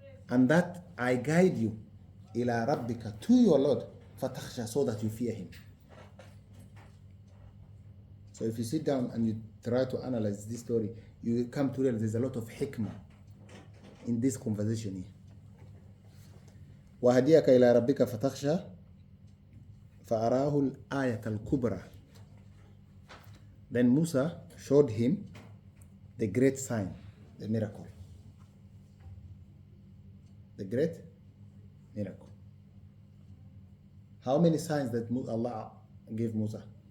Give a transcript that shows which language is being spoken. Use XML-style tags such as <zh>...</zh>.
<en>And that I guide you</en> <ar>إلى ربك,</ar> <en>to your Lord,</en> <ar>فتخشى,</ar> <en>so that you fear him. So if you sit down and you try to analyze this story, you will come to realize there's a lot of hikmah in this conversation here.</en> <ar>وهديك إلى ربك فتخشى فأراه الآية الكبرى.</ar> <en>Then Musa showed him the great sign, the miracle. The great miracle. How many signs that Allah gave Musa?</en>